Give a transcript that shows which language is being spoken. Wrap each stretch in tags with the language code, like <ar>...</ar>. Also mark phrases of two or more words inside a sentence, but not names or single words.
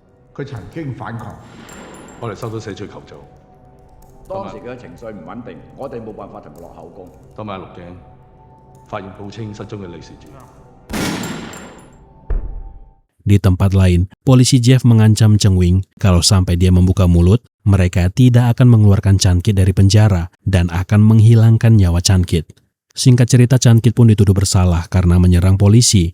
<yue>佢曾經反抗。我哋收到死者求助，當時佢嘅情緒唔穩定，我哋冇辦法同佢落口供。今晚錄影發現報稱失蹤嘅李事主。</yue> <id>Di tempat lain, polisi Jeff mengancam Cheng Wing kalau sampai dia membuka mulut, mereka tidak akan mengeluarkan Chan Kit dari penjara dan akan menghilangkan nyawa Chan Kit. Singkat cerita, Chan Kit pun dituduh bersalah karena menyerang polisi.</id>